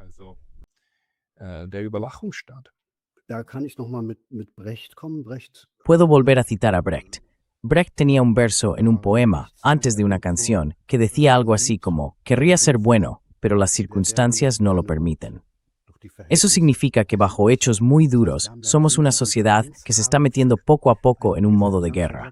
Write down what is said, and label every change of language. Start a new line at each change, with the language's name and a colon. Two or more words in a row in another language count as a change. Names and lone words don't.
German: Der Überwachungsstaat. Da kann ich noch mal mit Brecht kommen. Brecht
Spanish: Puedo volver a citar a Brecht. Brecht tenía un verso en un poema, antes de una canción, que decía algo así como, querría ser bueno, pero las circunstancias no lo permiten. Eso significa que bajo hechos muy duros, somos una sociedad que se está metiendo poco a poco en un modo de guerra.